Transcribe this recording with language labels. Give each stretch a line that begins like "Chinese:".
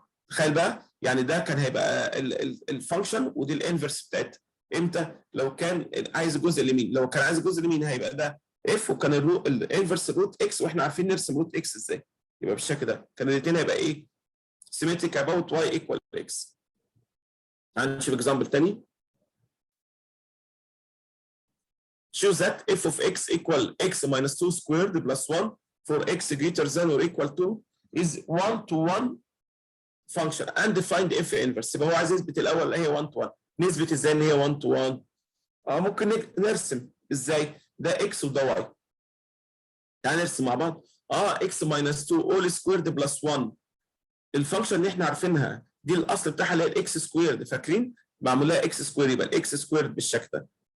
Arabic: تخيل بقى، يعني ده كان هيبقى الفانكشن ودي الانفرس بتاعتها. امتى؟ لو كان عايز الجزء اليمين، لو كان عايز الجزء اليمين هيبقى ده اف، وكان الانفرس روت اكس، واحنا عارفين نرسم روت اكس ازاي. يبقى بالشكل ده كان الاثنين هيبقى ايه؟
English: symmetric about y equal x.
Arabic: هنشوف اكزامبل تاني.
English: show that f of x equal x minus 2 squared plus 1 for x greater than or equal to is 1 to 1 function and find f inverse.
Arabic: يبقى هو عايز يثبت الاول هي 1 to 1. نثبت ازاي ان هي 1 to 1؟ ممكن نرسم ازاي؟ ده x وده y. تعال نرسم مع بعض.
English: x minus 2 all squared plus 1.
Arabic: الفانكشن اللي احنا عارفينها دي الاصل بتاعها اللي هي الاكس سكويرد، فاكرين؟ معمول لها اكس سكوير، يبقى الاكس سكويرد بالشكل ده.